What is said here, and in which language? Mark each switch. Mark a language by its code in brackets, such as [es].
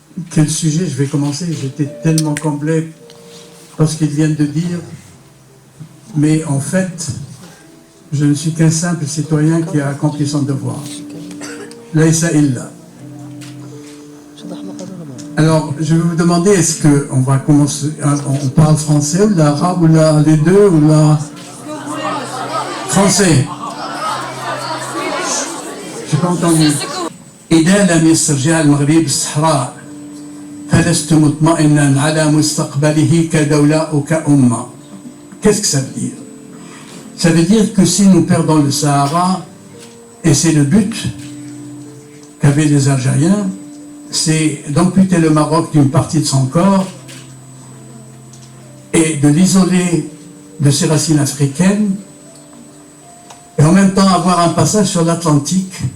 [fr] Quel sujet je vais commencer? J'étais tellement comblé par ce qu'ils viennent de dire, mais en fait, je ne suis qu'un simple citoyen qui a accompli son devoir. [ar] Laïsa illa. [fr] Alors, je vais vous demander, est-ce qu'on va commencer, on parle français ou l'arabe ou les deux ou la français? Je n'ai pas entendu. [ar] إذا لم يسترجع المغرب الصحراء فلست مطمئنا على مستقبله كدولة أو كأمة. [fr] Qu'est-ce que ça veut dire? Ça veut dire que si nous perdons le Sahara, et c'est le but qu'avaient les Algériens, c'est d'amputer le Maroc d'une partie de son corps et de l'isoler de ses racines africaines, et en même temps avoir un passage sur l'Atlantique.